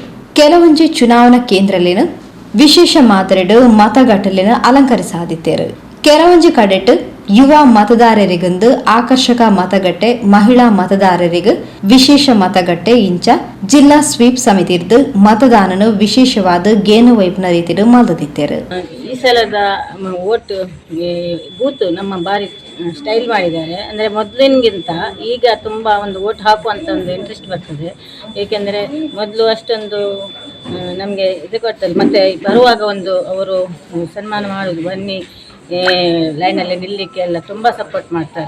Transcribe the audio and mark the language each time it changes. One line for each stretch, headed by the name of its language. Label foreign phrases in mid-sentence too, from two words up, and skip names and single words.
Tulu: ಕೆಲವೊಂಜಿ ಚುನಾವಣಾ ಕೇಂದ್ರಲೇನು ವಿಶೇಷ ಮಾದರಿಡು ಮತಗಟ್ಟಲೆನ ಅಲಂಕರಿಸಾದಿತ್ತೇರು. ಕೆಲವೊಂಜಿ ಕಡೆಟ್ ಯುವ ಮತದಾರರಿಗಂದು ಆಕರ್ಷಕ ಮತಗಟ್ಟೆ, ಮಹಿಳಾ ಮತದಾರರಿಗೆ ವಿಶೇಷ ಮತಗಟ್ಟೆ ಇಂಚ ಜಿಲ್ಲಾ ಸ್ವೀಪ್ ಸಮಿತಿರ್ದು ಮತದಾನನು ವಿಶೇಷವಾದ ಗೇನು ವೈಪ್ನ ರೀತಿಡು ಮಲ್ದಿತ್ತೇರು.
Kannada: ಈ ಸಲದ
English: vote booth
Kannada: ನಮ್ಮ ಬಾರಿ ಸ್ಟೈಲ್ ಮಾಡಿದ್ದಾರೆ. ಅಂದರೆ ಮೊದಲಿನಗಿಂತ ಈಗ ತುಂಬ ಒಂದು ಓಟ್ ಹಾಕುವಂಥ ಒಂದು ಇಂಟ್ರೆಸ್ಟ್ ಬರ್ತದೆ. ಏಕೆಂದರೆ ಮೊದಲು ಅಷ್ಟೊಂದು ನಮಗೆ ಇದು ಕೊಡ್ತಾರೆ, ಮತ್ತು ಬರುವಾಗ ಒಂದು ಅವರು ಸನ್ಮಾನ ಮಾಡೋದು, ಬನ್ನಿ ಲೈನಲ್ಲಿ ನಿಲ್ಲಲಿಕ್ಕೆ ಎಲ್ಲ ತುಂಬ ಸಪೋರ್ಟ್ ಮಾಡ್ತಾರೆ.